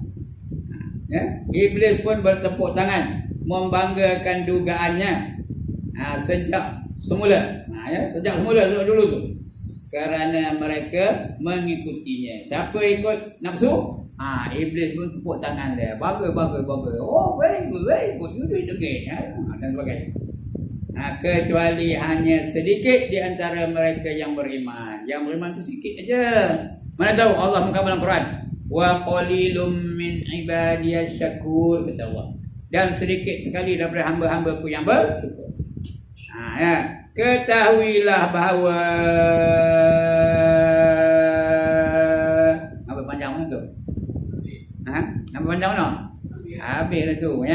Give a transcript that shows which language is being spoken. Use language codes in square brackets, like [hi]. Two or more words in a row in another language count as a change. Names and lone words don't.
[ms] Ya, iblis pun bertepuk tangan, membanggakan dugaannya. Sejak semula. Sejak semula dulu tu. Kerana mereka mengikutinya. Siapa ikut nafsu? Iblis pun tepuk tangan dia. Bagus. [en] Oh, very good. You do it again. [ms] Dan sebagainya. Kecuali hanya sedikit di antara mereka yang beriman. Yang beriman tu sedikit aja. Mana tahu Allah mengatakan dalam Quran, [ar] وقليل من عبادي الشكور, [ms] kata Allah. Dan sedikit sekali daripada hamba-hambaku yang bersyukur. Ketahuilah bahawa apa panjang mana tu? Apa panjang mana? Habis dah tu ya.